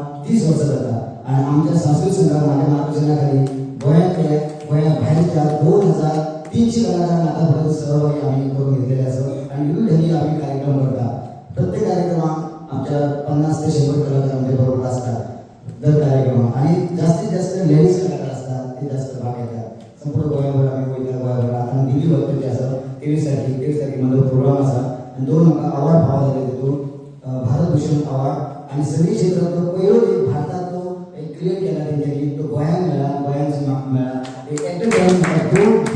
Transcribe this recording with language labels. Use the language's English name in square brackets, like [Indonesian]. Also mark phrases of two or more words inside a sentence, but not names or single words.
[Marathi] 30 वर्सां जाता आणि आमच्या सांस्कृतिक संघात माझ्या मार्गदर्शनाखाली गोंया भायरच्या 2300 कलाकारांना आतापर्यंत सहभागी आम्ही करून घेतलेले असं आणि विविध आम्ही कार्यक्रम करता. प्रत्येक कार्यक्रमात आमच्या 50 ते 100 कलाकार आमच्या बरोबर असतात दर कार्यक्रमात आणि जास्तीत जास्त लेडीज कलाकार असतात ते जास्त भाग घेतात. [Konkani] संपूर्ण गोंयभर आम्ही वयता गोंयभर आता दिल्ली वचपाचें जे आसा 23 तारखेक म्हजो प्रोग्राम आसा आनी 2 म्हाका अवॉर्ड फावो जाले तितून भारत भूषण अवॉर्ड आणि सगळी क्षेत्रांत पयलो एक भारतांत तो एक क्रिएट केला तेंच्यांनी तो गोंयांत मेळ्ळा गोंयांत म्हाका मेळ्ळा एक एक्टर म्हणून म्हाका 2